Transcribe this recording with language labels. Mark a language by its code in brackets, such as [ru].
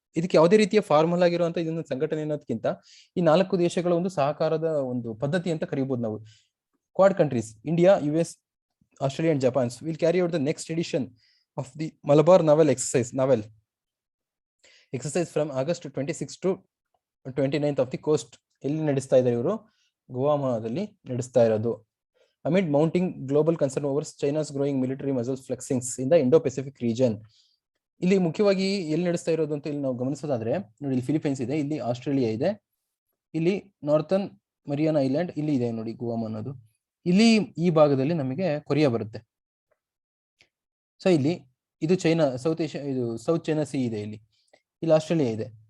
[kn] ಇದಕ್ಕೆ ಯಾವುದೇ ರೀತಿಯ ಫಾರ್ಮಲ್ ಆಗಿರುವಂತ ಇದೊಂದು ಸಂಘಟನೆ ಅನ್ನೋದಕ್ಕಿಂತ ಈ 4 ದೇಶಗಳ ಒಂದು ಸಹಕಾರದ ಒಂದು ಪದ್ಧತಿ ಅಂತ ಕರೀಬಹುದು ನಾವು. [en] Quad countries India, US, Australia and Japan's will carry out the next edition of the Malabar naval exercise from August 26 to 29 off the coast. [kn] ಎಲ್ಲಿ ನಡೆಸ್ತಾ ಇದ್ದಾರೆ ಇವರು? ಗುವಾಮದಲ್ಲಿ ನಡೆಸ್ತಾ ಇರೋದು. [en] Amid mounting global concern over China's growing military muscle flexings in the Indo-Pacific region. [kn] ಇಲ್ಲಿ ಮುಖ್ಯವಾಗಿ ಎಲ್ಲಿ ನಡೆಸ್ತಾ ಇರೋದು ಅಂತ ಇಲ್ಲಿ ನಾವು ಗಮನಿಸೋದಾದ್ರೆ ನೋಡಿ, ಇಲ್ಲಿ ಫಿಲಿಪೈನ್ಸ್ ಇದೆ, ಇಲ್ಲಿ ಆಸ್ಟ್ರೇಲಿಯಾ ಇದೆ, ಇಲ್ಲಿ ನಾರ್ಥನ್ ಮರಿಯಾನಾ ಐಲ್ಯಾಂಡ್ ಇಲ್ಲಿ ಇದೆ ನೋಡಿ ಗುವಾಮ್ ಅನ್ನೋದು. ಇಲ್ಲಿ ಈ ಭಾಗದಲ್ಲಿ ನಮಗೆ ಕೊರಿಯಾ ಬರುತ್ತೆ. ಸೊ ಇಲ್ಲಿ ಇದು ಚೈನಾ, ಸೌತ್ ಚೈನಾ ಸಿ ಇದೆ, ಇಲ್ಲಿ ಆಸ್ಟ್ರೇಲಿಯಾ ಇದೆ.